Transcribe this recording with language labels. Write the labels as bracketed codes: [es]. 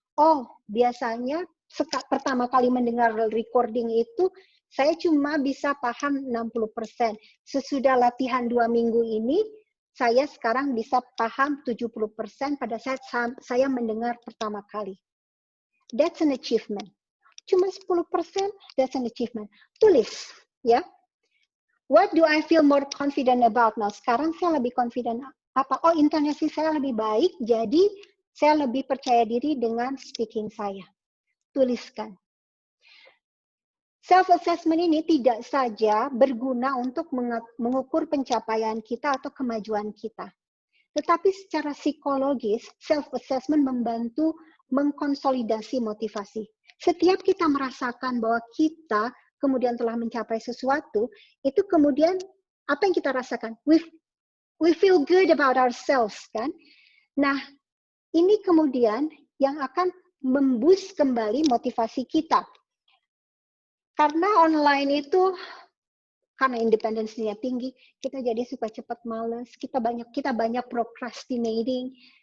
[id] Oh, biasanya pertama kali mendengar recording itu saya cuma bisa paham 60%. Sesudah latihan 2 minggu ini, saya sekarang bisa paham 70% pada saat saya mendengar pertama kali. [en] That's an achievement. [id] Cuma 10%, [en] that's an achievement. [id] Tulis, ya. [en] What do I feel more confident about now? [id] Sekarang saya lebih confident apa? Oh, intonasi saya lebih baik, jadi saya lebih percaya diri dengan speaking saya. Tuliskan. Self-assessment ini tidak saja berguna untuk mengukur pencapaian kita atau kemajuan kita. Tetapi secara psikologis, self-assessment membantu mengkonsolidasi motivasi. Setiap kita merasakan bahwa kita kemudian telah mencapai sesuatu, itu kemudian apa yang kita rasakan? [en] We feel good about ourselves, [id] kan? Nah, ini kemudian yang akan memboost kembali motivasi kita. Karena online itu, karena independensinya tinggi, kita jadi suka cepat malas, kita banyak procrastinating.